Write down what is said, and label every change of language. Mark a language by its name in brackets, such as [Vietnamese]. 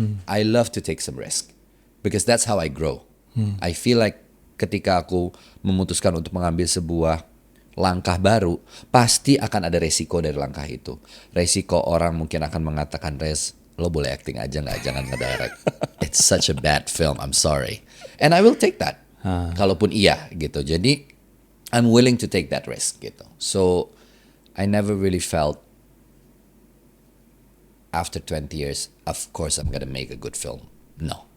[English] I love to take some risk because that's how I grow. I feel like [Indonesian] ketika aku memutuskan untuk mengambil sebuah langkah baru, pasti akan ada resiko dari langkah itu. Resiko orang mungkin akan mengatakan, Rez, lo boleh acting aja nggak, jangan ngedirect. [English] It's such a bad film, I'm sorry. And I will take that. [Indonesian] Kalaupun iya gitu. Jadi [English] I'm willing to take that risk gitu. So I never really felt after 20 years, of course I'm gonna make a good film. No.